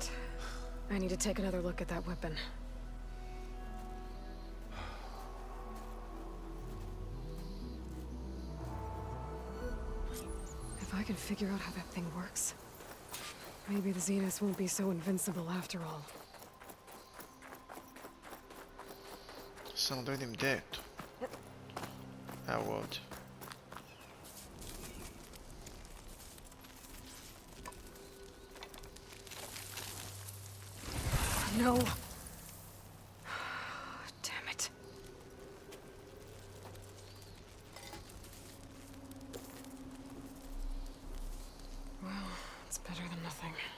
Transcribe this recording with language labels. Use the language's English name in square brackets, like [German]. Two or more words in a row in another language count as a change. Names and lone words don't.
[English] I need to take another look at that weapon. If I can figure out how that thing works, maybe the Zeniths won't be so invincible after all. [Croatian] Samo da vidim gdje je to. Evo ovdje. [English] No. Damn it. Well, it's better than nothing.